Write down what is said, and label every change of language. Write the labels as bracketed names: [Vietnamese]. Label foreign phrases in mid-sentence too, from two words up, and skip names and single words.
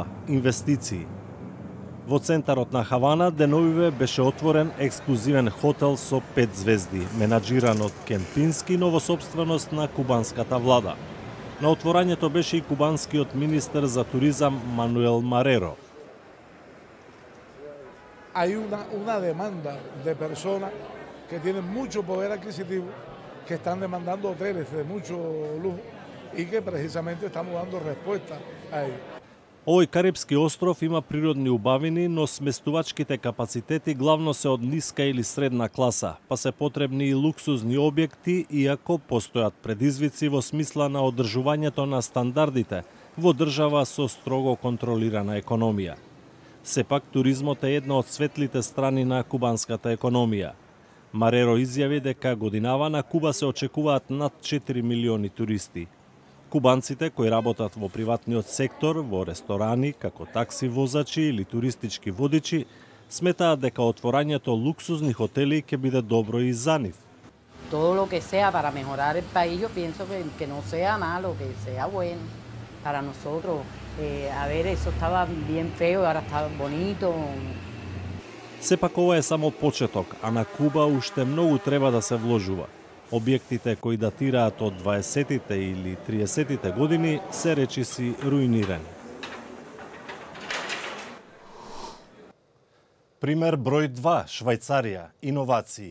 [Macedonian] Инвестиции. Во центарот на Хавана деновиве беше отворен ексклузивен хотел со 5 звезди, менаџиран од Кемпински, но во собственост на кубанската влада. На отворањето беше и кубанскиот министер за туризам Мануел Мареро. [Spanish] Hay una demanda de personas que tienen mucho poder adquisitivo, que están demandando hoteles de mucho lujo y que precisamente estamos dando respuesta a ello. [Macedonian] Овој Карипски остров има природни убавини, но сместувачките капацитети главно се од ниска или средна класа, па се потребни и луксузни објекти, иако постојат предизвици во смисла на одржувањето на стандардите во држава со строго контролирана економија. Сепак, туризмот е една од светлите страни на кубанската економија. Мареро изјави дека годинава на Куба се очекуваат над 4 милиони туристи. Кубанците кои работат во приватниот сектор, во ресторани, како такси возачи или туристички водичи, сметаат дека отворањето луксузни хотели ќе биде добро и за нив. [Spanish] Todo lo que sea para mejorar el país, yo pienso que no sea malo, que sea bueno para nosotros. A ver, eso estaba bien feo, ahora está bonito. [Macedonian] Сепак ова е само почеток, а на Куба уште многу треба да се вложува. Објектите кои датираат од 20-тите или 30-тите години се речиси руинирани. Пример број 2. Швајцарија. Иновации.